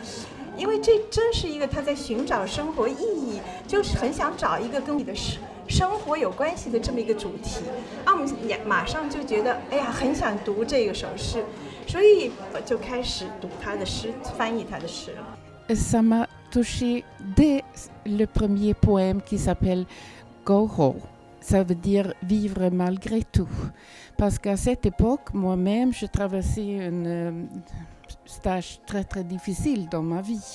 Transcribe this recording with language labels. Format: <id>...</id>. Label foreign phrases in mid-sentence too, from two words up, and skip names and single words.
<zh>因为这真是一个他在寻找生活意义，就是很想找一个跟你的生活有关系的这么一个主题。我们马上就觉得，哎呀，很想读这个首诗。所以我就开始读他的诗，翻译他的诗了。</zh> <fr>Ça m'a touché dès le premier poème qui s'appelle Go-Ho. Ça veut dire vivre malgré tout. Parce qu'à cette époque, moi-même, je traversais un stage très très difficile dans ma vie.</fr>